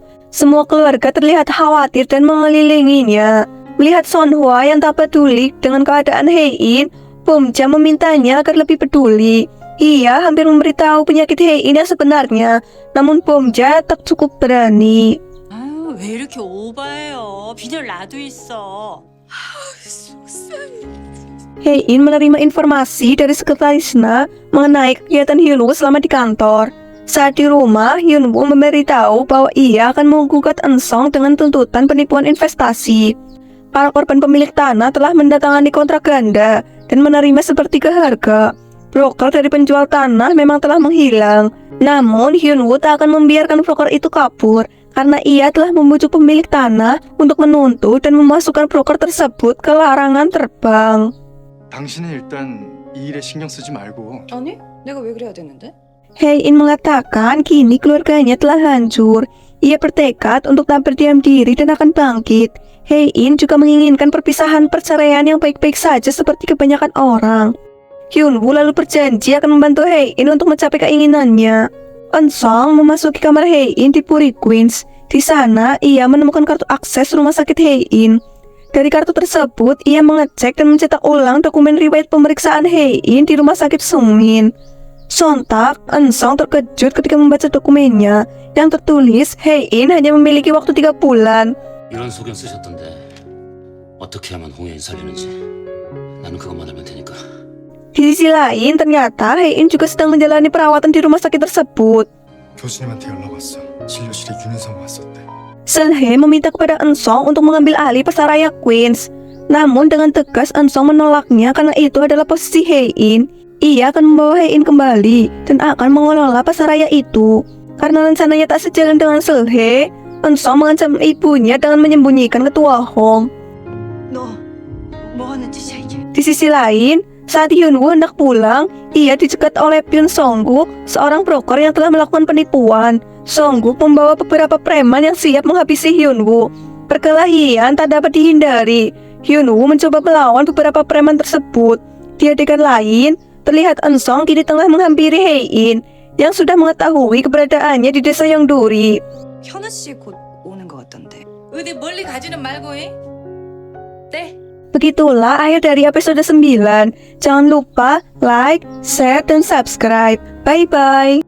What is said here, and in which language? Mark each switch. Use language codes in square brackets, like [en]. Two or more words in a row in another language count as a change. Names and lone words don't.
[id] Semua keluarga terlihat khawatir dan mengelilinginya. Melihat Sonhwa yang tak peduli dengan keadaan Hae-in, Bomja memintanya agar lebih peduli. Ia hampir memberitahu penyakit Hae-in yang sebenarnya, namun Bomja tak cukup berani. [ko] 아유, 왜 이렇게 오바해요? 빈혈 나도 있어. [id] Hae-in menerima informasi dari sekretaris Na mengenai kegiatan Hyunwoo selama di kantor. Saat di rumah, Hyunwoo memberitahu bahwa ia akan menggugat Ensong dengan tuntutan penipuan investasi. Para korban pemilik tanah telah mendatangani kontrak ganda dan menerima sepertiga harga. Broker dari penjual tanah memang telah menghilang. Namun Hyunwoo tak akan membiarkan broker itu kabur karena ia telah membujuk pemilik tanah untuk menuntut dan memasukkan broker tersebut ke larangan terbang. [ko] 당신은 일단 이 일에 신경 쓰지 말고 아니, 내가 왜 그래야 되는데? [id] Hae-in mengatakan kini keluarganya telah hancur. Ia bertekad untuk tak berdiam diri dan akan bangkit. Hae-in juga menginginkan perpisahan perceraian yang baik-baik saja seperti kebanyakan orang. Hyunwoo lalu berjanji akan membantu Hae-in untuk mencapai keinginannya. Ensong memasuki kamar Hae-in di Puri Queens. Di sana, ia menemukan kartu akses rumah sakit Hae-in. Dari kartu tersebut, ia mengecek dan mencetak ulang dokumen riwayat pemeriksaan Hae-in di rumah sakit Sungmin. Sontak, Ensong terkejut ketika membaca dokumennya yang tertulis Hae-in hanya memiliki waktu 3 bulan. [ko] 이런 소견 쓰셨던데 어떻게 하면 홍예인 살리는지 나는 그것만 알면 되니까. [id] Di sisi lain, ternyata Hae-in juga sedang menjalani perawatan di rumah sakit tersebut. [ko] 교수님한테 연락 왔어. 진료실에 윤은성 왔었대. [id] Seulhae meminta kepada Ensong untuk mengambil alih Pasaraya Queens. Namun dengan tegas Ensong menolaknya karena itu adalah posisi Hae-in. Ia akan membawa Hae-in kembali dan akan mengelola Pasaraya itu. Karena rencananya tak sejalan dengan Seulhae, Ensong mengancam ibunya dengan menyembunyikan ketua Hong. [ko] 너 뭐 하는 짓이야 이게? [id] Di sisi lain, saat Hyunwoo hendak pulang, ia dicegat oleh Pyun Songguk, seorang broker yang telah melakukan penipuan. Songguk membawa beberapa preman yang siap menghabisi Hyunwoo. Perkelahian tak dapat dihindari. Hyunwoo mencoba melawan beberapa preman tersebut. Di adegan lain, terlihat Ensong kini tengah menghampiri Hae-in yang sudah mengetahui keberadaannya di desa Yeongdori. [ko] 현우 씨 곧 오는 것 같던데. 어디 멀리 가지는 말고 해. 네. [id] Begitulah akhir dari episode 9. Jangan lupa [en] like, share, [id] dan [en] subscribe. Bye-bye.